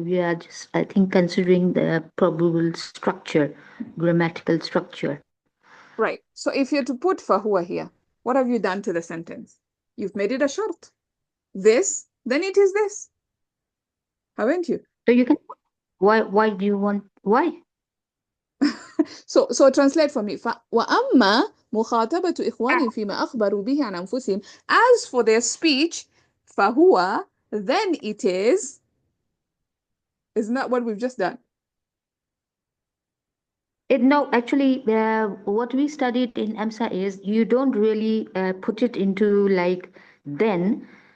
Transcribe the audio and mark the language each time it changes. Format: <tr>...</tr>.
<en>We are just, I think, considering the probable structure, grammatical structure. Right. So if you're to put fahuwa here, what have you done to the sentence? You've made it a shart. This, then it is this. Haven't you? So you can, why do you want, why? So translate for me.</en> <ar>وأما مخاطبة إخوانهم فيما أخبروا به عن أنفسهم.</ar> <en>As for their speech,</en> <ar>فهو,</ar> <en>then it is. Isn't that what we've just done? No, actually, what we studied in EMSA is you don't really put it into like then.</en>